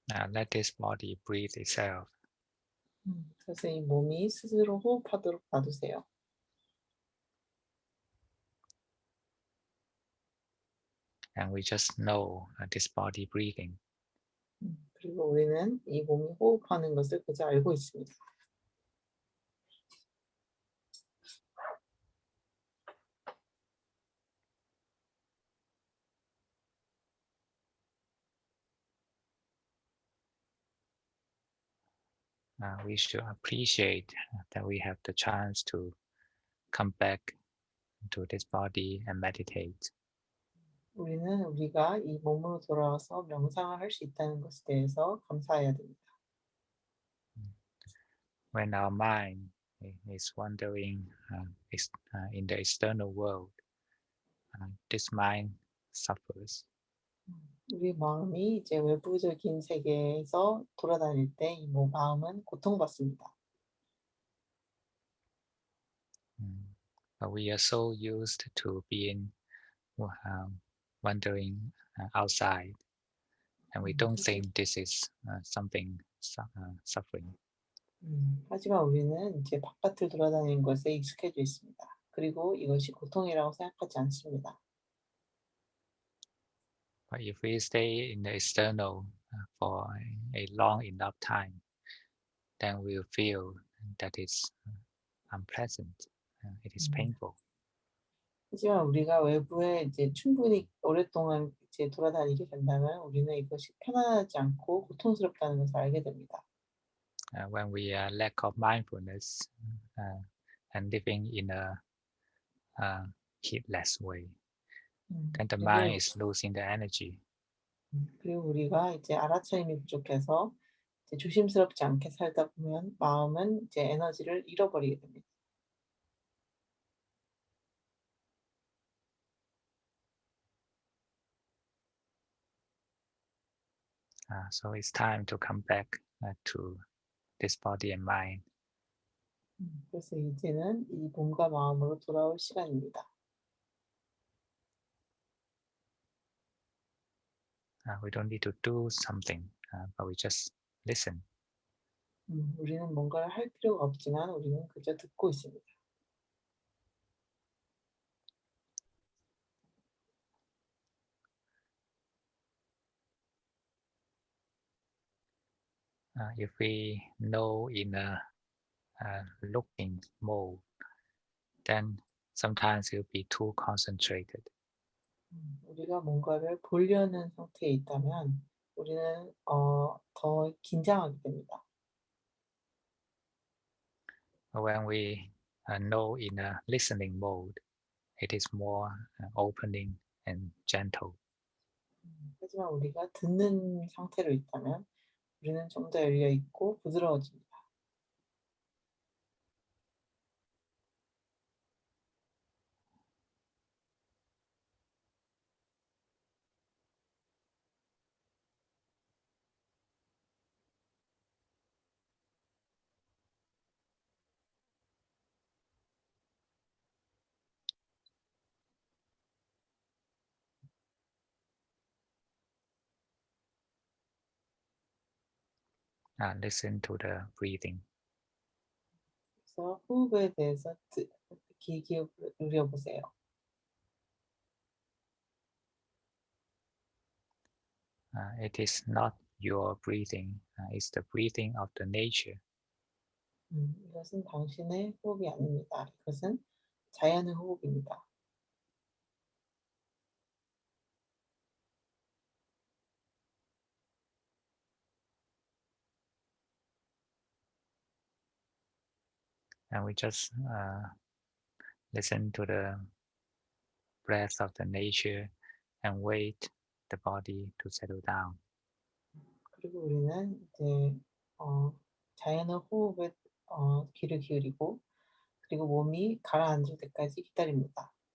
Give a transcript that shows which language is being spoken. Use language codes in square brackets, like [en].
[en] Let this body breathe itself. [ko] 그래서 이 몸이 스스로 호흡하도록 놔두세요. [en] And we just know this body breathing. [ko] 그리고 우리는 이 몸이 호흡하는 것을 그저 알고 있습니다. [en] We should appreciate that we have the chance to come back to this body and meditate. [ko] 우리는 우리가 이 몸으로 돌아와서 명상을 할 수 있다는 것에 대해서 감사해야 됩니다. [en] When our mind is wandering in the external world, this mind suffers. [ko] 우리 마음이 이제 외부적인 세계에서 돌아다닐 때 이 마음은 고통받습니다. [en] But we are so used to being wandering outside, and we don't think this is something suffering. [ko] 하지만 우리는 이제 바깥을 돌아다니는 것에 익숙해져 있습니다. 그리고 이것이 고통이라고 생각하지 않습니다. [en] But if we stay in the external for a long enough time, then we'll feel that it's unpleasant. It is painful. [ko] 하지만 우리가 외부에 이제 충분히 오랫동안 이제 돌아다니게 된다면 우리는 이것이 편안하지 않고 고통스럽다는 것을 알게 됩니다. [en] When we lack of mindfulness and living in a heedless way, then the mind is losing the energy. [ko] 그리고 우리가 이제 알아차림이 부족해서 이제 조심스럽지 않게 살다 보면 마음은 이제 에너지를 잃어버리게 됩니다. [en] So it's time to come back to this body and mind. [ko] 그래서 이제는 이 몸과 마음으로 돌아올 시간입니다. [en] We don't need to do something, but we just listen. [ko] 우리는 뭔가를 할 필요가 없지만 우리는 그저 듣고 있습니다. [en] if we know in a looking mode, then sometimes it will be too concentrated. [ko] 우리가 뭔가를 보려는 상태에 있다면 우리는 더 긴장하게 됩니다. [en] When we know in a listening mode, it is more opening and gentle. [ko] 하지만 우리가 듣는 상태로 있다면 우리는 좀 더 열려 있고 부드러워집니다. [en] Listen to the breathing. [ko] 그래서 호흡에 대해서 귀 기울여 보세요. [en] It is not your breathing, it's the breathing of the nature. [ko] 이것은 당신의 호흡이 아닙니다. 이것은 자연의 호흡입니다. [en] And we just listen to the breath of the nature and wait the body to settle down. [ko] 그리고 우리는 이제 자연의 호흡에 귀를 기울이고 그리고 몸이 가라앉을 때까지 기다립니다.